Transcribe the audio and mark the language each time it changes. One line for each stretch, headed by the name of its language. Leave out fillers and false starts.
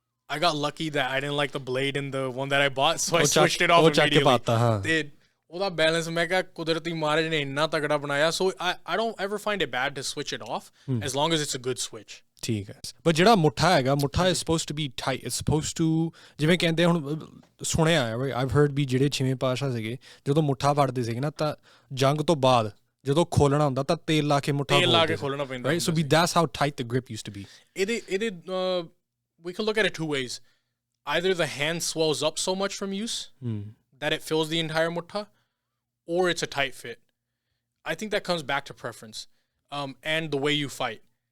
English: I got lucky that I didn't like the blade in the one that I bought, so I switched it off immediately.
Punjabi: ਉਹਦਾ balance ਮੈਂ ਕਿਹਾ ਕੁਦਰਤੀ ਮਹਾਰਾਜ ਨੇ ਇੰਨਾ ਤਗੜਾ ਬਣਾਇਆ ਸੋ
English: I don't ever find it bad to switch it off as long as it's a good switch.
Punjabi: ਠੀਕ ਹੈ but ਜਿਹੜਾ ਮੁੱਠਾ ਹੈਗਾ ਮੁੱਠਾ
English: is supposed to be tight. It's supposed to
Punjabi: ਜਿਵੇਂ ਕਹਿੰਦੇ ਹੁਣ ਸੁਣਿਆ ਹੈ
English: I've heard
Punjabi: ਵੀ ਜਿਹੜੇ 6ਵੇਂ ਪਾਤਸ਼ਾਹ ਸੀਗੇ ਜਦੋਂ ਮੁੱਠਾ ਫੜਦੇ ਸੀਗੇ ਨਾ ਤਾਂ ਜੰਗ ਤੋਂ ਬਾਅਦ ਜਦੋਂ ਖੋਲਣਾ ਹੁੰਦਾ ਤਾਂ ਤੇਲ ਲਾ ਕੇ ਮੁੱਠਾ ਖੋਲਣਾ ਪੈਂਦਾ
English: right so that's how tight the grip used to be.
Punjabi: ਇਹਦੇ
English: we can look at it two ways. Either the hand swells up so much from use that it fills the entire mutta or it's a tight fit. I think that comes back to preference and the way you fight.